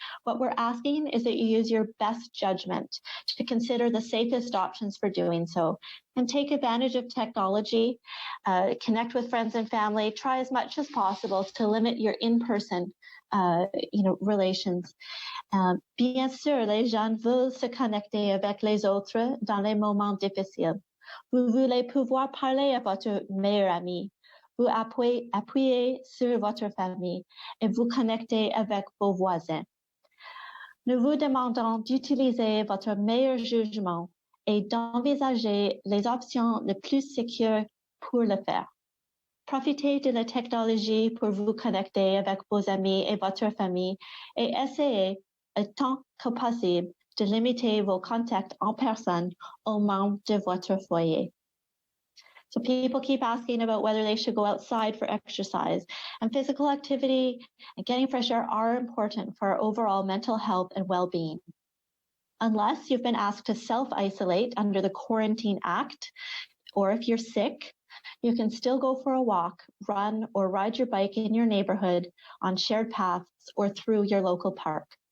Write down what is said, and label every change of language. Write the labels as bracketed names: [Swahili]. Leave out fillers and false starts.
[English] What we're asking is that you use your best judgment to consider the safest options for doing so, and take advantage of technology, connect with friends and family, try as much as possible to limit your in-person relations. [French] Bien sûr, les gens veulent se connecter avec les autres dans les moments difficiles. Vous voulez pouvoir parler à votre meilleur ami, vous appuyer sur votre famille et vous connecter avec vos voisins. Nous vous demandons d'utiliser votre meilleur jugement et d'envisager les options les plus sécures pour le faire. Profitez de la technologie pour vous connecter avec vos amis et votre famille et essayez autant que possible de limiter vos contacts en personne aux membres de votre foyer. [English] So people keep asking about whether they should go outside for exercise, and physical activity and getting fresh air are important for our overall mental health and well-being. Unless you've been asked to self-isolate under the Quarantine Act, or if you're sick, you can still go for a walk, run, or ride your bike in your neighborhood on shared paths or through your local park.